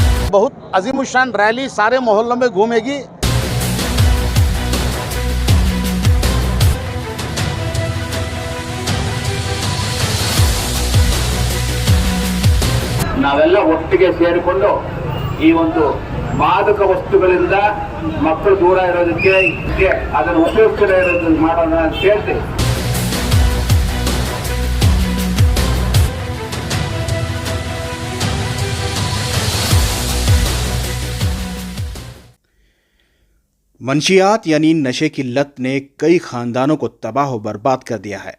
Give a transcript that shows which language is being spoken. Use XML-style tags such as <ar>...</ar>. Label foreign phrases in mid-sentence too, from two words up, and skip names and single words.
<ur>بہت عظیم الشان ریلی سارے محلوں میں گھومے گی.</ur> <kn>ನಾವೆಲ್ಲ ಒಟ್ಟಿಗೆ ಸೇರಿಕೊಂಡು ಈ ಒಂದು ಮಾದಕ ವಸ್ತುಗಳಿಂದ ಮಕ್ಕಳು ದೂರ ಇರೋದಕ್ಕೆ ಅದನ್ನು ಉಪಯುಕ್ತ ಇರೋದನ್ನ ಮಾಡೋಣ ಅಂತ ಹೇಳ್ತೀವಿ।</kn> <ur>منشیات یعنی نشے کی لت نے کئی خاندانوں کو تباہ و برباد کر دیا ہے.</ur>